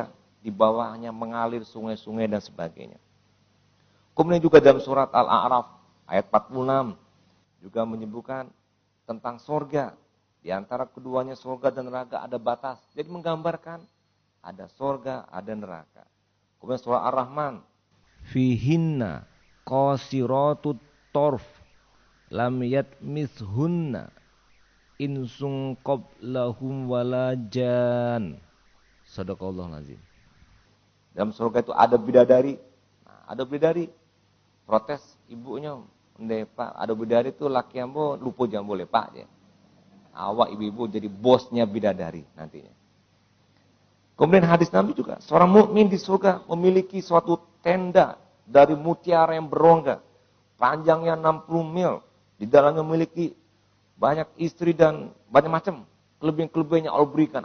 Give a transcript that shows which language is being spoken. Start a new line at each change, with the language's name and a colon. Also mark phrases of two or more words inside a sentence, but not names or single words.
Indonesian: Di bawahnya mengalir sungai-sungai dan sebagainya. Kemudian juga dalam surat Al-A'raf ayat 46 juga menyebutkan tentang surga. Di antara keduanya surga dan neraka ada batas. Jadi menggambarkan ada surga, ada neraka. Kemudian surah Ar-Rahman.
Arabic: فيهن قاصرات الطرف لم يطمثهن إنس قبلهم ولا جان. صدق الله العظيم.
Indonesian: Dalam surga itu ada bidadari. Nah, ada bidadari. Protes ibunya, Pak, ada bidadari itu laki ambo lupa jam boleh Pak ya. Awak ibu-ibu jadi bosnya bidadari nantinya. Kemudian hadis Nabi juga, seorang mukmin di surga memiliki suatu tenda dari mutiara yang berongga, panjangnya 60 mil, di dalamnya memiliki banyak istri dan banyak macam kelebihan-kelebihannya Allah berikan.